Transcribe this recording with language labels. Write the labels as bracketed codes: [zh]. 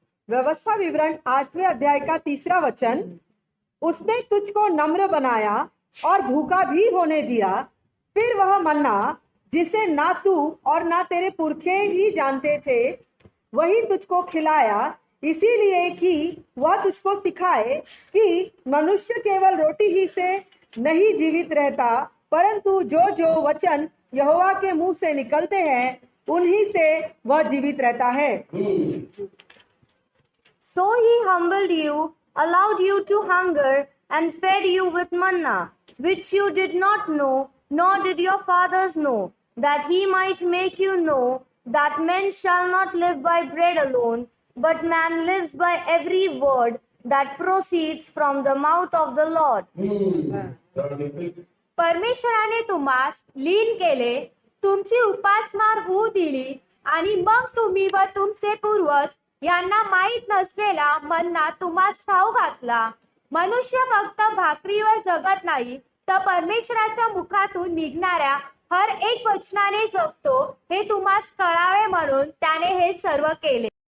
[hi] व्यवस्था विवरण 8वें अध्याय का 3रा वचन, उसने तुझको नम्र बनाया और भूखा भी होने दिया, फिर वह मन्ना जिसे ना तू और ना तेरे पुरखे ही जानते थे वही तुझको खिलाया, इसीलिए कि वह तुझको सिखाए कि मनुष्य केवल रोटी ही से नहीं जीवित रहता परंतु जो जो वचन यहोवा के मुंह से निकलते हैं उन्हीं से वह जीवित रहता है. [en] So he humbled you, allowed you to hunger, and fed you with manna, which you did not know, nor did your fathers know, that he might make you know that men shall not live by bread alone, but man lives by every word that proceeds from the mouth of the Lord. [mr] परमेश्वराने तुम्हास लीन केले, तुमची उपासमार होऊ दिली आणि मग तुम्ही व तुमचे पूर्वज यांना माहीत नसलेला मन्ना तुम्हास खाऊ घातला. मनुष्य फक्त भाकरीवर जगत नाही तर परमेश्वराच्या मुखातून निघणाऱ्या हर एक वचनाने जगतो हे तुम्हास कळावे म्हणून त्याने हे सर्व केले.